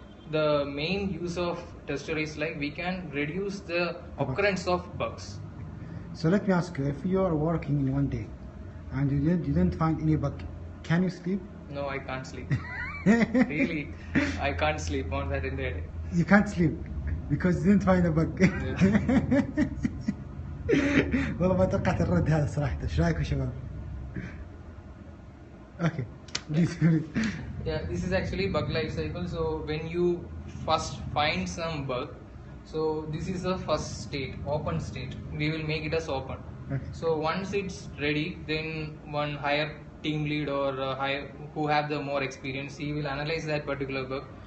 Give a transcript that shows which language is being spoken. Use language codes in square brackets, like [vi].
[en] The main use of tester is like we can reduce the occurrence of bugs. So let me ask you, if you are working in one day and you didn't find any bug, can you sleep? No, I can't sleep. Really, I can't sleep on that entire day. You can't sleep because you didn't find a bug. [ar] والله ما توقعت الرد هذا صراحة. ايش رايكم شباب؟ Okay. [en] Yeah, this is actually bug life cycle. So when you first find some bug, so this is the first state, open state. We will make it as open. Okay. So once it's ready, then one higher team lead or who have the more experience, he will analyze that particular bug.